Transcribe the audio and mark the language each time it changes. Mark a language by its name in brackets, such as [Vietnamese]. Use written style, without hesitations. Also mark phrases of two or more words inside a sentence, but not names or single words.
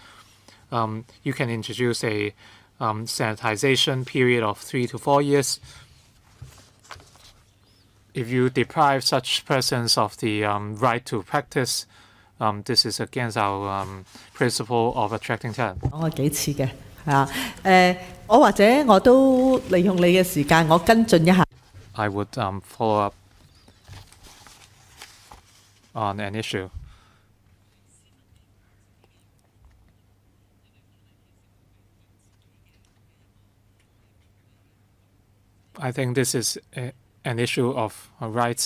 [English] You can introduce a sanitization period of 3 to 4 years. If you deprive such persons of the right to practice, this is against our principle of attracting talent. [Cantonese] 講過幾次嘅我或者我都利用你嘅時間，我跟進一下。 [English] I would follow up on an issue. I think this is an issue of rights.